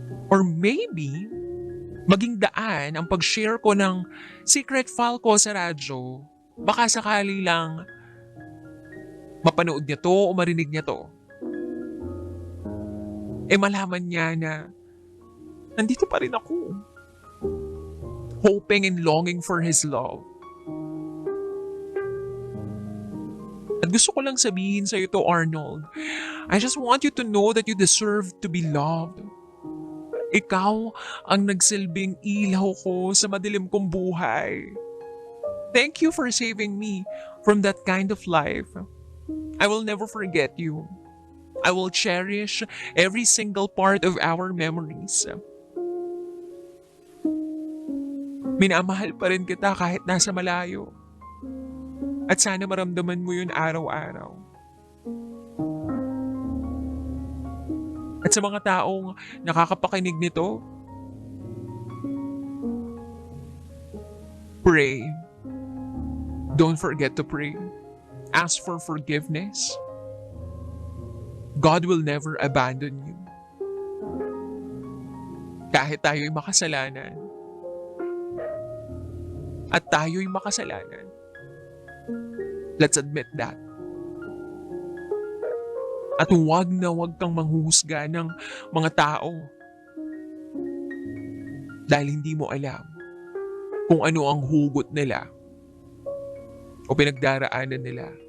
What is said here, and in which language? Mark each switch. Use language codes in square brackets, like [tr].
[tl] Or maybe, maging daan ang pag-share ko ng secret file ko sa radyo. Baka sakali lang mapanood niya to o marinig niya to. Malaman niya na nandito pa rin ako. [en] Hoping and longing for his love. [tl] At gusto ko lang sabihin sa'yo to, [en] Arnold. I just want you to know that you deserve to be loved. [tl] Ikaw ang nagsilbing ilaw ko sa madilim kong buhay. [en] Thank you for saving me from that kind of life. I will never forget you. I will cherish every single part of our memories. [tl] Minamahal pa rin kita kahit nasa malayo. At sana maramdaman mo yun araw-araw. At sa mga taong nakakapakinig nito, pray. [en] Don't forget to pray. Ask for forgiveness. God will never abandon you. [tl] Kahit tayo'y makasalanan at tayo'y makasalanan. [en] Let's admit that. [tl] At huwag na huwag kang manghuhusga ng mga tao dahil hindi mo alam kung ano ang hugot nila o pinagdaraanan nila.